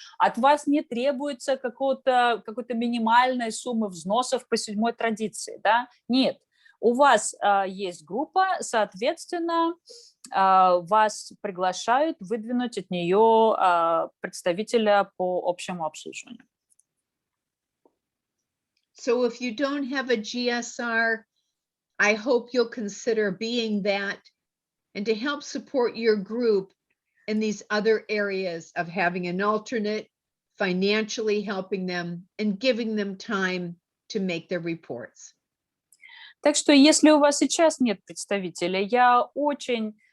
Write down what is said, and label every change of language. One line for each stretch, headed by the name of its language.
Russian: От вас не требуется какой-то минимальной суммы взносов по 7-й традиции, да? Нет, у вас есть группа, соответственно, вас приглашают выдвинуть от нее представителя по общему обслуживанию.
English: So if you don't have a GSR, I hope you'll consider being that and to help support your group in these other areas of having an alternate, financially helping them and giving them time to make their reports.
Russian: Так что если у вас сейчас нет представителя, я очень